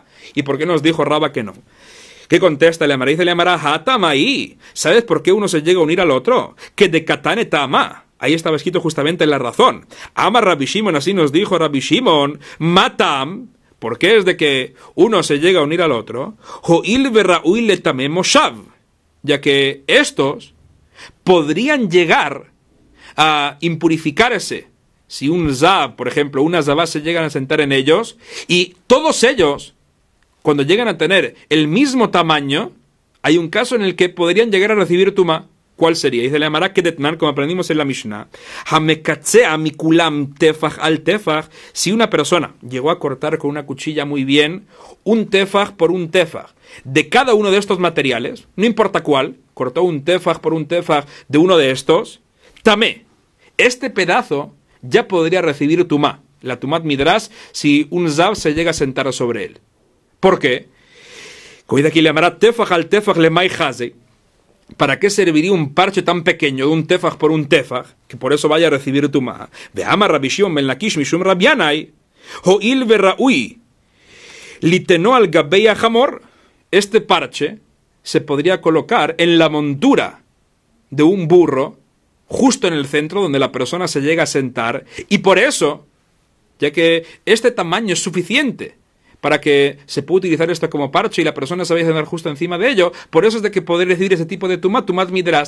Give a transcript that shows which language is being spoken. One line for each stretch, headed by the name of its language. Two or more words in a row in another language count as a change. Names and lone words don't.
Spanish: ¿Y por qué nos dijo Raba que no? ¿Qué contesta el Amara? Dice el Amara, Hatamaí. ¿Sabes por qué uno se llega a unir al otro?
Aramaic: הא דקתני טעמא.
Spanish: Ahí estaba escrito justamente la razón. Ama Rabbi Shimon, así nos dijo Rabbi Shimon, matam. ¿Por qué es de que uno se llega a unir al otro?
Hebrew: הואיל וראוי לטמא מושב.
Spanish: Ya que estos podrían llegar a impurificarse si un zav, por ejemplo, una zavá se llegan a sentar en ellos, y todos ellos, cuando llegan a tener el mismo tamaño, hay un caso en el que podrían llegar a recibir tumá. ¿Cuál sería? Dice la Gemara que detnan, como aprendimos en la Mishnah,
Hebrew: המקצע מכולם טפח על טפח.
Spanish: Si una persona llegó a cortar con una cuchilla muy bien un tefaj por un tefaj de cada uno de estos materiales, no importa cuál, cortó un tefaj por un tefaj de uno de estos, tamé, este pedazo ya podría recibir tumá, la
Hebrew: טומאת מדרס,
Spanish: si un zav se llega a sentar sobre él. ¿Por qué? Cuida aquí la Gemara
Aramaic: טפח על טפח למאי חזי.
Spanish: ¿Para qué serviría un parche tan pequeño de un tefaj por un tefaj, que por eso vaya a recibir tumá?
Hebrew: ואמר רבי שמעון בן לקיש משום רבי ינאי, הואיל וראוי, ליתנו על גבי חמור.
Spanish: Este parche se podría colocar en la montura de un burro, justo en el centro donde la persona se llega a sentar, y por eso, ya que este tamaño es suficiente para que se pueda utilizar esto como parche y la persona se vaya a sentar justo encima de ello, por eso es de que poder recibir ese tipo de
Hebrew: טומאת מדרס.